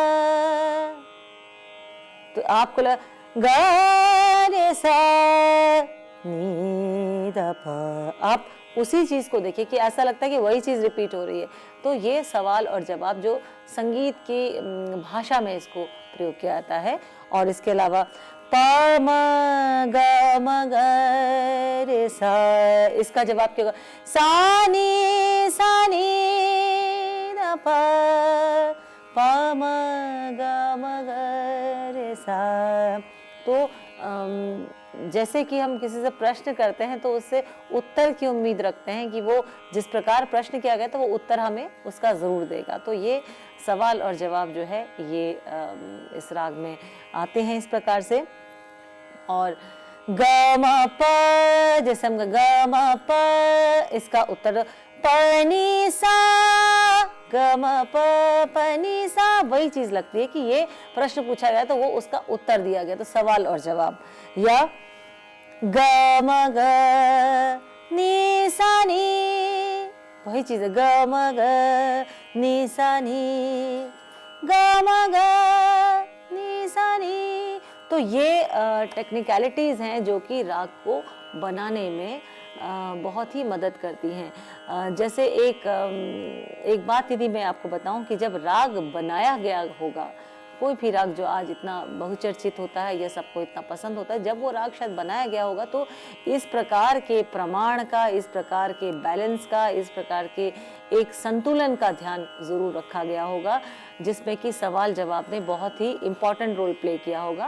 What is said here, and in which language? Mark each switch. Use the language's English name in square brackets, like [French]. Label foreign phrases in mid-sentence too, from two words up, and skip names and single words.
[Hindi] तो आपको लगा ग रे सा नी द प, आप उसी चीज को देखिए कि ऐसा लगता है कि वही चीज रिपीट हो रही है। तो ये सवाल और जवाब जो संगीत की भाषा में इसको प्रयोग किया जाता है। और इसके अलावा प म ग म ग रे सा, इसका जवाब क्या होगा, सा नी द प, प म ग म ग रे सा। तो जैसे कि हम किसी से प्रश्न करते हैं तो उससे उत्तर की उम्मीद रखते हैं कि वो जिस प्रकार प्रश्न किया गया तो वो उत्तर हमें उसका जरूर देगा। तो ये सवाल और जवाब जो है ये इस राग में आते हैं इस प्रकार से। और ग म प, जैसे हम ग म प, इसका उत्तर प नी सा, ग म प प नी सा, वही चीज लगती है कि ये प्रश्न पूछा गया तो वो उसका उत्तर दिया गया, तो सवाल और जवाब। या ग म ग नी सा नी, वही चीज है, ग म ग नी सा नी, ग म ग नी सा नी। तो ये टेक्निकलिटीज हैं जो कि राग को बनाने में बहुत ही मदद करती हैं। जैसे एक बात यदि मैं आपको बताऊं कि जब राग बनाया गया होगा, कोई भी राग जो आज इतना बहुचर्चित होता है या सबको इतना पसंद होता है, जब वो राग शायद बनाया गया होगा तो इस प्रकार के प्रमाण का, इस प्रकार के बैलेंस का, इस प्रकार के एक संतुलन का ध्यान जरूर रखा गया होगा, जिसमें कि सवाल जवाब ने बहुत ही [English] important role play [Hindi] किया होगा।